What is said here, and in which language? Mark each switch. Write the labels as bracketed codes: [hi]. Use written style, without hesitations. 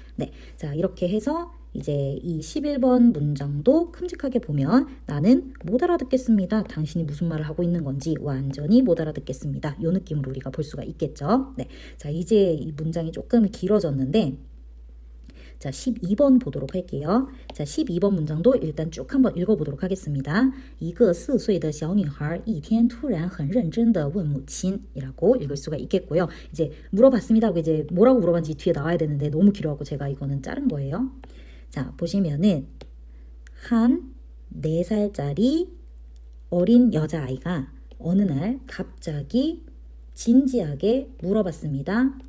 [ko] 네, 자 이렇게 해서 이제 이 11번 문장도 큼직하게 보면 나는 못 알아듣겠습니다. 당신이 무슨 말을 하고 있는 건지 완전히 못 알아듣겠습니다. 요 느낌으로 우리가 볼 수가 있겠죠. 네, 자 이제 이 문장이 조금 길어졌는데 자 12번 보도록 할게요. 자 12번 문장도 일단 쭉 한번 읽어보도록 하겠습니다. [zh] 一个4岁的小女孩一天突然很认真地问母亲 [ko] 이라고 읽을 수가 있겠고요. 이제 물어봤습니다 하고 이제 뭐라고 물어봤는지 뒤에 나와야 되는데 너무 길어갖고 제가 이거는 자른 거예요. 자 보시면은 한 4살짜리 어린 여자아이가 어느 날 갑자기 진지하게 물어봤습니다.